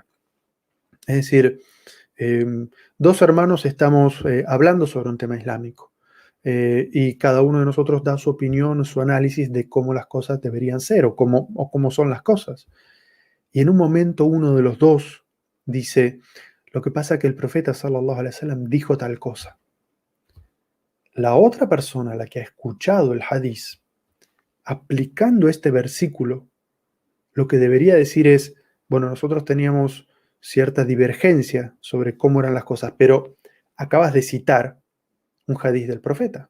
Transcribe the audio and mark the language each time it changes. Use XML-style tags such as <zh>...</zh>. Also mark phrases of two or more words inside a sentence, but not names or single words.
<es>Es decir, dos hermanos estamos hablando sobre un tema islámico. Y cada uno de nosotros da su opinión, su análisis de cómo las cosas deberían ser o cómo son las cosas. Y en un momento uno de los dos dice, lo que pasa es que el profeta</es> <ar>صلى الله عليه وسلم</ar> <es>dijo tal cosa. La otra persona, la que ha escuchado el hadiz, aplicando este versículo, lo que debería decir es, bueno, nosotros teníamos cierta divergencia sobre cómo eran las cosas, pero acabas de citar un hadiz del profeta.</es>